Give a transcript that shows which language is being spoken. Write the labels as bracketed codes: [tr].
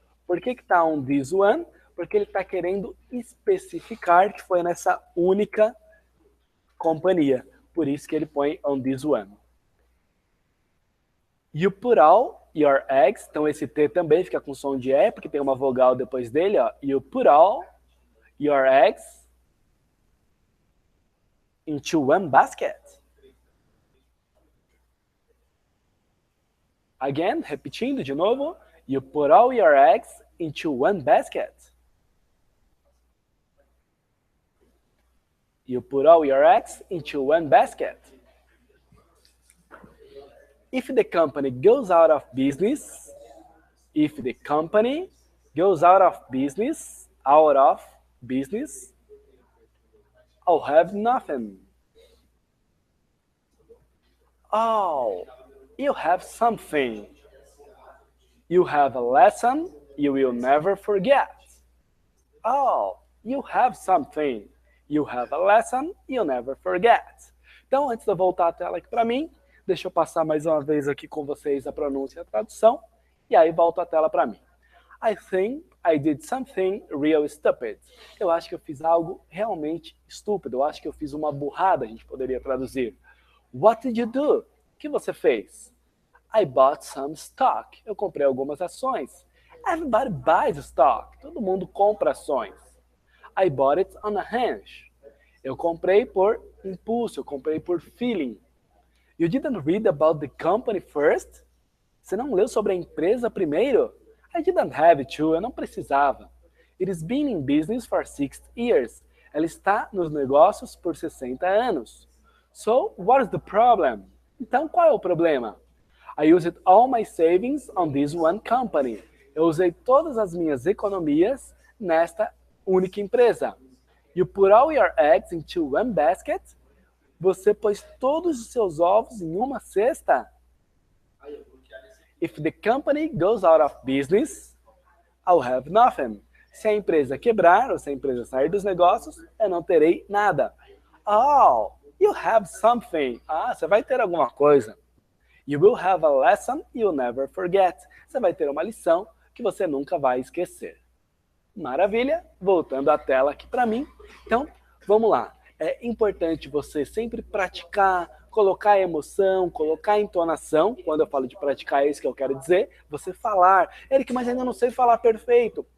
[pt] Por que tá [en] on this one? [pt] Porque ele está querendo especificar que foi nessa única companhia. Por isso que ele põe [en] on this one. You put all your eggs. [pt] Então esse T também fica com som de E, porque tem uma vogal depois dele, ó. [en] You put all your eggs into one basket. Again, [pt] repetindo de novo. [en] You put all your eggs into one basket. You put all your eggs into one basket. If the company goes out of business, if the company goes out of business, I'll have nothing. Oh, you have something. You have a lesson you will never forget. Oh, you have something. You have a lesson you'll never forget. [pt] Então, antes de eu voltar a tela aqui para mim, deixa eu passar mais uma vez aqui com vocês a pronúncia e a tradução, e aí volto a tela para mim. [en] I think I did something real stupid. [pt] Eu acho que eu fiz algo realmente estúpido. Eu acho que eu fiz uma burrada, a gente poderia traduzir. [en] What did you do? [pt] O que você fez? [en] I bought some stock. [pt] Eu comprei algumas ações. [en] Everybody buys stock. [pt] Todo mundo compra ações. [en] I bought it on a hunch. [pt] Eu comprei por impulso, eu comprei por feeling. [en] You didn't read about the company first? [pt] Você não leu sobre a empresa primeiro? [en] I didn't have to, [pt] eu não precisava. [en] It has been in business for 60 years. [pt] Ela está nos negócios por 60 anos. [en] So, what is the problem? [pt] Então, qual é o problema? [en] I used all my savings on this one company. [pt] Eu usei todas as minhas economias nesta única empresa. [en] You put all your eggs into one basket? [pt] Você pôs todos os seus ovos em uma cesta? [en] If the company goes out of business, I'll have nothing. [pt] Se a empresa quebrar, ou se a empresa sair dos negócios, eu não terei nada. [en] Oh, you have something. [pt] Ah, você vai ter alguma coisa. [en] You will have a lesson you'll never forget. [pt] Você vai ter uma lição que você nunca vai esquecer. Maravilha, voltando à tela aqui para mim. Então, vamos lá. É importante você sempre praticar, colocar emoção, colocar entonação. Quando eu falo de praticar, é isso que eu quero dizer. Você falar. Eric, mas ainda não sei falar perfeito.